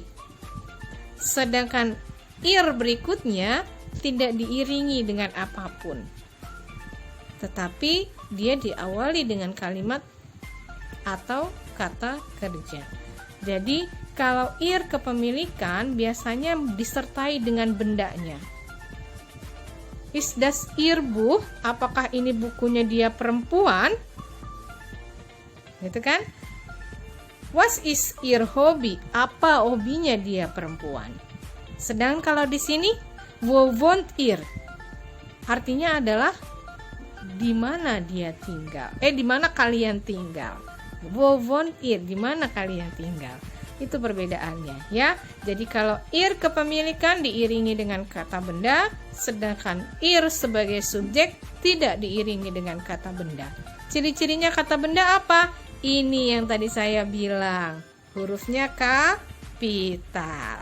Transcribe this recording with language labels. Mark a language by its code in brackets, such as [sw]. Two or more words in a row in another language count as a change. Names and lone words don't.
[id] Sedangkan ir berikutnya tidak diiringi dengan apapun. Tetapi dia diawali dengan kalimat atau kata kerja. Jadi, kalau ir kepemilikan biasanya disertai dengan bendanya. [de] Ist das ihr Buch? [id] Apakah ini bukunya dia perempuan? Gitu kan? [de] Was ist ihr Hobby? [id] Apa hobinya dia perempuan? Sedang kalau di sini, [de] wo wohnt ihr? [id] Artinya adalah di mana dia tinggal? Di mana kalian tinggal? [de] Wo wohnt ihr? [id] Di mana kalian tinggal? Itu perbedaannya ya. Jadi kalau ir kepemilikan diiringi dengan kata benda, sedangkan ir sebagai subjek tidak diiringi dengan kata benda. Ciri-cirinya kata benda apa? Ini yang tadi saya bilang, hurufnya kapital.